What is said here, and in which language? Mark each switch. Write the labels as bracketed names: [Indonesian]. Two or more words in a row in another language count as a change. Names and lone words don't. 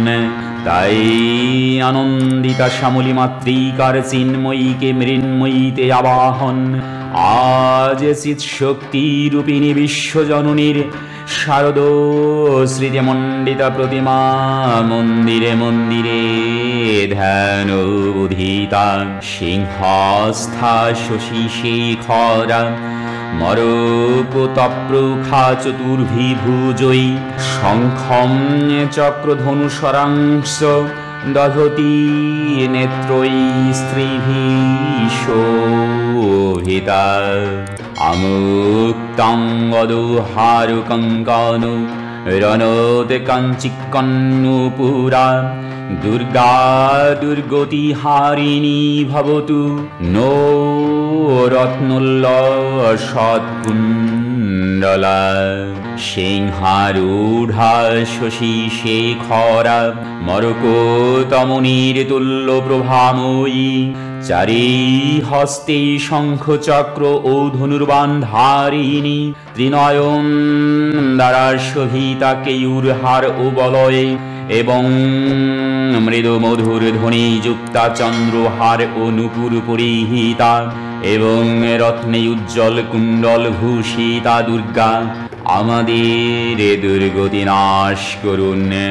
[Bangla] তাই আনন্দিতা শ্যামলী মাতৃকার চিন্ময়ীকে মৃন্ময়ীতে আবাহন আজ চিৎ শক্তি রূপিণী বিশ্বজননীর শারদ স্মৃতিমণ্ডিতা প্রতিমা মন্দিরে মন্দিরে ধ্যান বোধিতা সিংহস্থা শশী শেখরা [Sanskrit] মরকতপ্রখা চতুর্ভিভুজয়ী শঙ্খম চক্রধনুসরাংশ দধতি নেত্রয়ী স্ত্রীভিঃ শোভিতা আমুক্তাঙ্গদোহারু কঙ্কণু রণোদ কাঞ্চিকন্নুপুরা দুর্গা দুর্গতি হারিণী ভবতু নো রত্নোল্লসৎকুণ্ডলা সিংহারূঢ়া শশী শেখরা [Bangla] মরকতমনির তুল্য প্রভাময়ী চারি হস্তে শঙ্খ চক্র ও ধনুর্বাণ ধারিণী ত্রিনয়ন দ্বারা শোভিতা কেয়ুরহার ও বলয়ে এবং মৃদু মধুর ধ্বনি যুক্তা চন্দ্রহার ও নূপুর পরিহিতা এবং রত্নে উজ্জ্বল কুণ্ডল ভূষিতা দুর্গা আমাদের দুর্গতি নাশ করুন।